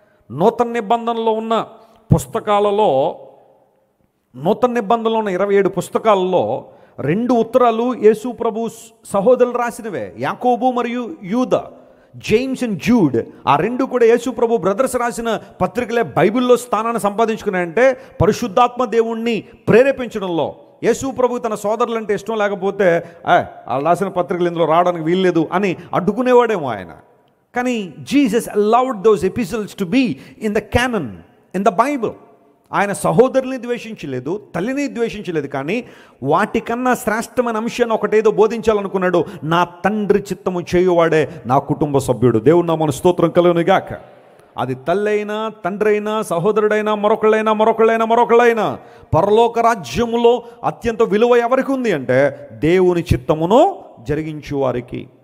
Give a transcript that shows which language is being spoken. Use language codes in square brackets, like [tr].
[te] నూతన నిబంధనలో ఉన్న పుస్తకాలలో, నూతన నిబంధనలో ఉన్న 27 పుస్తకాలలో 2 ఉత్తరాలు యేసుప్రభు సహోదరులు రాసినవే, యాకోబు మరియు యూదా, జేమ్స్ అండ్ జూడ్. ఆ 2 కూడా యేసుప్రభు బ్రదర్స్ రాసిన పత్రికలే బైబిల్లో స్థానాన్ని సంపాదించుకున్నాయంటే పరిశుద్ధాత్మ దేవుణ్ణి ప్రేరేపించడంలో. యేసుప్రభు తన సోదరులంటే ఇష్టం లేకపోతే వాళ్ళు రాసిన పత్రికలు ఇందులో రావడానికి వీల్లేదు అని అడ్డుకునేవాడేమో ఆయన. [en] కానీ Jesus allowed those epistles to be in the canon, in the Bible. [te] ఆయన సహోదరుని ద్వేషించలేదు, తల్లిని ద్వేషించలేదు, కానీ వాటికన్నా శ్రేష్టమైన అంశాన్ని ఒకటేదో బోధించాలనుకున్నాడు. నా తండ్రి చిత్తము చేయువాడే నా కుటుంబ సభ్యుడు. దేవుని నామమున స్తోత్రం కలుగునుగాక. అది తల్లైనా, తండ్రి అయినా, సహోదరుడైనా, మరొకళ్ళైనా పరలోక రాజ్యములో అత్యంత విలువ ఎవరికి ఉంది అంటే దేవుని చిత్తమును జరిగించు వారికి.